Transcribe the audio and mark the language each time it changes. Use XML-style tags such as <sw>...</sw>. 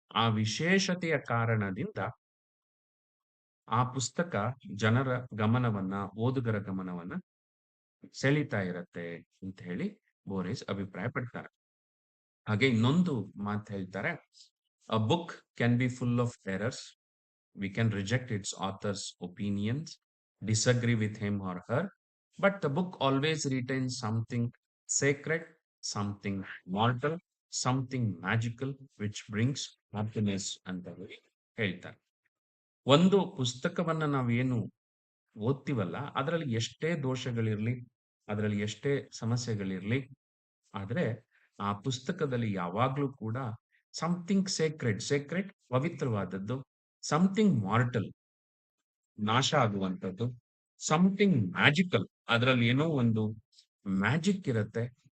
<kn>ಆ ವಿಶೇಷತೆಯ ಕಾರಣದಿಂದ ಆ ಪುಸ್ತಕ ಜನರ ಗಮನವನ್ನ, ಓದುಗರ ಗಮನವನ್ನ ಸೆಳೀತಾ ಇರತ್ತೆ ಅಂತ ಹೇಳಿ ಬೋರಿಸ್ ಅಭಿಪ್ರಾಯ ಪಡ್ತಾರೆ. ಹಾಗೆ ಇನ್ನೊಂದು ಮಾತು ಹೇಳ್ತಾರೆ,</kn> <en>"A book can be full of errors. We can reject its author's opinions, disagree with him or her, but the book always retains something sacred, something mortal, something magical, which brings happiness"</en> <kn>ಅಂತ ಹೇಳಿ ಹೇಳ್ತಾರೆ. ಒಂದು ಪುಸ್ತಕವನ್ನ ನಾವೇನು ಓದ್ತೀವಲ್ಲ, ಅದರಲ್ಲಿ ಎಷ್ಟೇ ದೋಷಗಳಿರ್ಲಿ, ಅದರಲ್ಲಿ ಎಷ್ಟೇ ಸಮಸ್ಯೆಗಳಿರ್ಲಿ, ಆದ್ರೆ ಆ ಪುಸ್ತಕದಲ್ಲಿ ಯಾವಾಗ್ಲೂ ಕೂಡ</kn> <en>something sacred</en> <kn>ಪವಿತ್ರವಾದದ್ದು,</kn> <en>something mortal</en> <kn>ನಾಶ ಆಗುವಂಥದ್ದು,</kn> <en>something magical</en> <kn>ಅದರಲ್ಲಿ ಏನೋ ಒಂದು ಮ್ಯಾಜಿಕ್ ಇರತ್ತೆ.</kn>